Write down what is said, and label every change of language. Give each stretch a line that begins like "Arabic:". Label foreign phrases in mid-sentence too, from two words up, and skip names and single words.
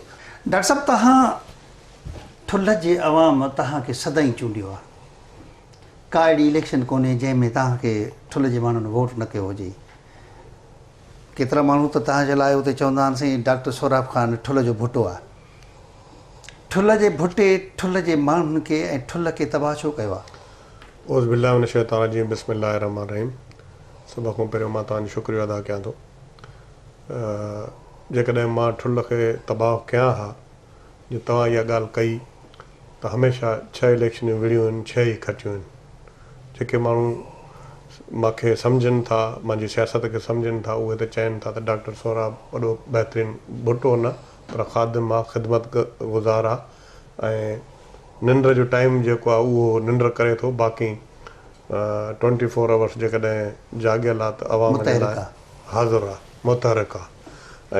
Sindhi: डॉक्टर साहब, तव्हां ठुल जे अवाम तव्हांखे सदाईं चूंडियो आहे, का अहिड़ी इलेक्शन कोन्हे जंहिंमें तव्हांखे ठुल जे माण्हुनि वोट न कयो हुजे। केतिरा माण्हू त तव्हांजे लाइ उते चवंदा आहिनि साईं डॉक्टर सोराब ख़ान ठुल जो भुटो आहे। ठुल जे भुटे ठुल जे माण्हुनि खे ऐं ठुल खे तबाह छो कयो आहे?
Arabic: أعوذ بالله من الشيطان الرجيم، بسم الله الرحمن الرحيم.
Sindhi: सभ खां पहिरियों मां तव्हांजो शुक्रिया अदा कयां थो। जेकॾहिं मां ठुल खे तबाह कयां हा, जो तव्हां इहा ॻाल्हि कई त हमेशह 6 इलेक्शनियूं विड़ियूं आहिनि, 6 ई खटियूं आहिनि। जेके माण्हू मूंखे सम्झनि था, मुंहिंजी सियासत खे सम्झनि था, उहे त चवनि था त डॉक्टर सोराब वॾो बहितरीनु भुटो न पर ख़ादिम आहे, ख़िदमत गुज़ार आहे, ऐं निंड जो टाइम जेको आहे उहो निंड करे थो, बाक़ी 24 आवर्स जेकॾहिं जाॻियल आहे त अवाम जे लाइ हाज़िर आहे, मुतहरिक आहे।